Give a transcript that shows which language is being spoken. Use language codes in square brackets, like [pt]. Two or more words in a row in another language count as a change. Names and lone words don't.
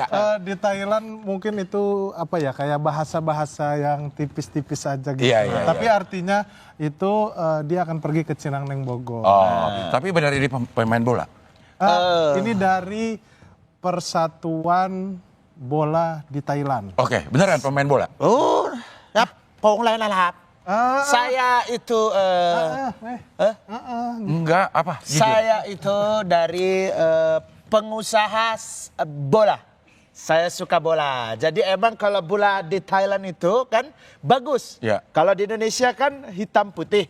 [id] Di Thailand mungkin itu apa ya kayak bahasa-bahasa yang tipis-tipis aja gitu. Iya. Tapi artinya itu dia akan pergi ke Cinangneng Bogor. Oh, tapi benar ini pemain bola? Ini dari Persatuan Bola di Thailand. Oke, beneran pemain bola? [th] ครับโป้งอะไรนะครับ [id] saya itu Enggak, apa? Jujur. saya itu dari pengusaha bola. Saya suka bola. Jadi emang kalau bola di Thailand itu kan bagus. Ya. Kalau di Indonesia kan hitam putih.